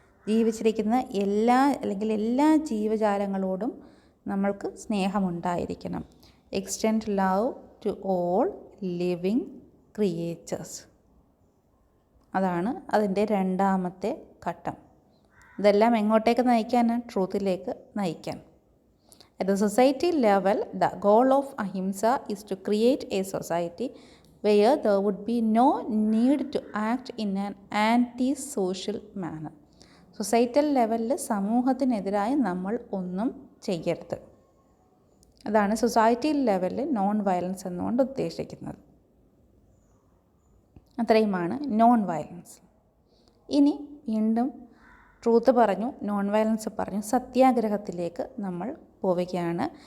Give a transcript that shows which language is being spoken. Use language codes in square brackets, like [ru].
[ml] ജീവിച്ചിരിക്കുന്ന എല്ലാ ജീവജാലങ്ങളോടും നമ്മൾക്ക് സ്നേഹമുണ്ടായിരിക്കണം. [en] extend love to all living creatures, [ml] അതാണ് അതിൻ്റെ രണ്ടാമത്തെ ഘട്ടം. ഇതെല്ലാം എങ്ങോട്ടേക്ക് നയിക്കാനാണ്? ട്രൂത്തിലേക്ക് നയിക്കാൻ. [en] At the society level, the goal of ahimsa is to create a society where there would be no need to act in an anti-social manner. [ml] Societal ലെവലിൽ സമൂഹത്തിനെതിരായി നമ്മൾ ഒന്നും ചെയ്യരുത്. അതാണ് സൊസൈറ്റി ലെവലിൽ നോൺ വയലൻസ് എന്നുകൊണ്ട് ഉദ്ദേശിക്കുന്നത്. അത്രയുമാണ് നോൺ വയലൻസ്. ഇനി വീണ്ടും ട്രൂത്ത് പറഞ്ഞു, നോൺ വയലൻസ് പറഞ്ഞു, സത്യാഗ്രഹത്തിലേക്ക് നമ്മൾ പോവുകയാണ്.